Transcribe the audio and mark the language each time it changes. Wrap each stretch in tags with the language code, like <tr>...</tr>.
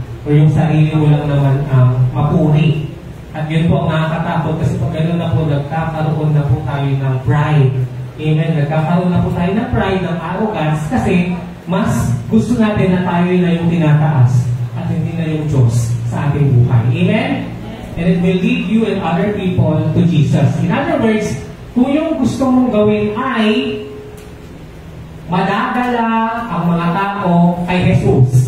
<tl>O yung sarili mo lang naman ang mapuri. At yun po ang nakakatakot kasi pag gano'n na po, nagkakaroon na po tayo ng pride. Amen? Nagkakaroon na po tayo ng pride, ng arrogance, kasi mas gusto natin na tayo na yung tinataas at hindi na yung Diyos sa ating buhay. Amen?</tl> <en>And it will lead you and other people to Jesus.</en> <tl>In other words, kung yung gusto mong gawin ay madadala ang mga tao kay Jesus.</tl>